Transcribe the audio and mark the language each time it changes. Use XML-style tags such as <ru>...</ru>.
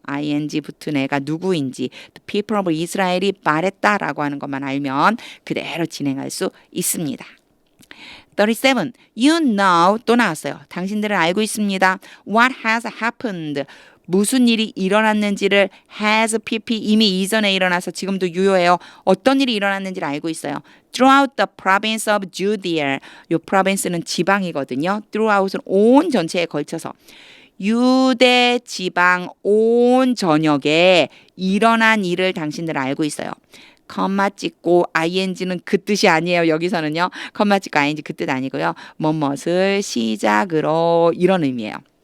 <ko>ing 붙은 애가 누구인지</ko> <en>The people of Israel</en> <ko>이 말했다라고 하는 것만 알면 그대로 진행할 수 있습니다. 37.</ko> <en>You know</en> <ko>또 나왔어요. 당신들은 알고 있습니다.</ko> <en>What has happened?</en> <ko>무슨 일이 일어났는지를 has PP 이미 이전에 일어나서 지금도 유효해요. 어떤 일이 일어났는지를 알고 있어요.</ko> <en>Throughout the province of Judea.</en> <ko>요 province는 지방이거든요. Throughout은 온 전체에 걸쳐서. 유대 지방 온 전역에 일어난 일을 당신들 알고 있어요. 컴마 찍고 ing는 그 뜻이 아니에요. 여기서는요. 컴마 찍고 ing 그 뜻 아니고요. 뭐뭇을 시작으로 이런 의미예요.</ko>